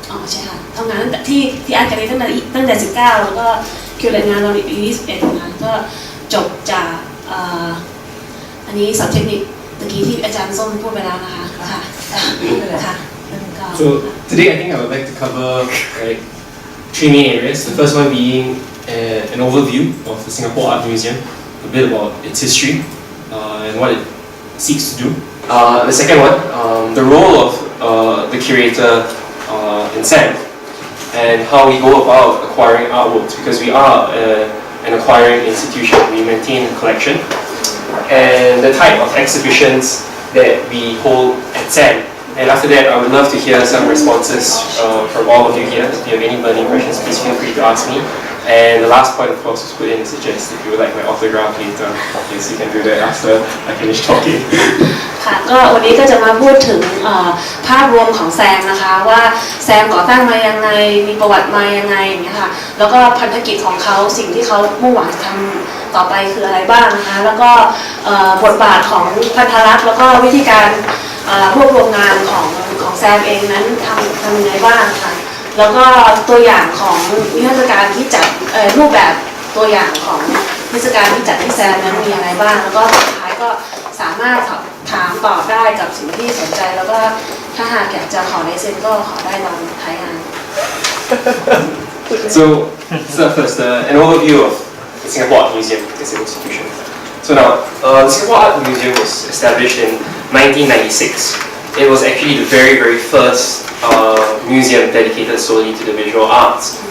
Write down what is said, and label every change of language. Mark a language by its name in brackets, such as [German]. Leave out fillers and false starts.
[Thai] ใช่ค่ะทำงานตั้งแต่ที่อาร์ตแกลเลอรี่ตั้งแต่19แล้วก็คิวเรตงานตอนอายุ21นะคะก็จบจากอันนี้ศัพท์เทคนิคตะกี้ที่อาจารย์ส้มพูดไปแล้วนะคะค่ะ [English] So today I think I would like to cover 3 main areas. The first one being an overview of the Singapore Art Museum, a bit about its history and what it seeks to do. The second one, the role of the curator in SAM and how we go about acquiring artworks, because we are an acquiring institution. We maintain a collection and the type of exhibitions that we hold at SAM. And after that, I would love to hear some responses from all of you here. If you have any burning questions, please feel free to ask me. And the last point, of course, was put in to suggest if you would like my autograph later. Yes, you can do that after I finish talking. [Thai] ค่ะก็วันนี้ก็จะมาพูดถึงภาพรวมของแซมนะคะว่าแซมก่อตั้งมายังไงมีประวัติมายังไงอย่างเงี้ยค่ะแล้วก็พันธกิจของเขาสิ่งที่เขามุ่งหวังจะทำต่อไปคืออะไรบ้างนะคะแล้วก็ บทบาทของพันธรัฐแล้วก็วิธีการรวบรวมงานของแซมเองนั้นทำยังไงบ้างค่ะแล้วก็ตัวอย่างของนิทรรศการที่จัดรูปแบบตัวอย่างของนิทรรศการที่จัดที่แซมนั้นมีอะไรบ้างแล้วก็สุดท้ายก็สามารถถามตอบได้กับสิ่งที่สนใจแล้วก็ถ้าหากอยากจะขอลายเซ็นก็ขอได้ตอนท้ายงาน [English] So first, an overview of the Singapore Art Museum as an institution. So now, the Singapore Art Museum was established in 1996. It was actually the very first museum dedicated solely to the visual arts.